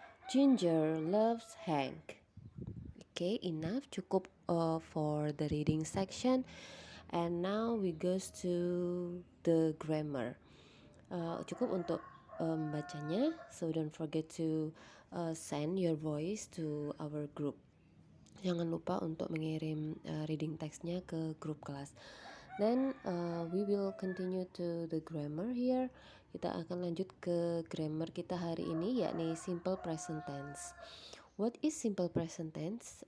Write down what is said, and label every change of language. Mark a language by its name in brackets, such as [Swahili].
[English] Ginger loves Hank. Okay, enough, cukup for the reading section. And now we goes to the grammar. [Indonesian] Cukup untuk bacanya. [English] So don't forget to send your voice to our group. [Indonesian] Jangan lupa untuk mengirim reading textnya ke grup kelas. [English] Then we will continue to the grammar here. [Indonesian] Kita akan lanjut ke grammar kita hari ini, yakni simple present tense. [English] What is simple present tense?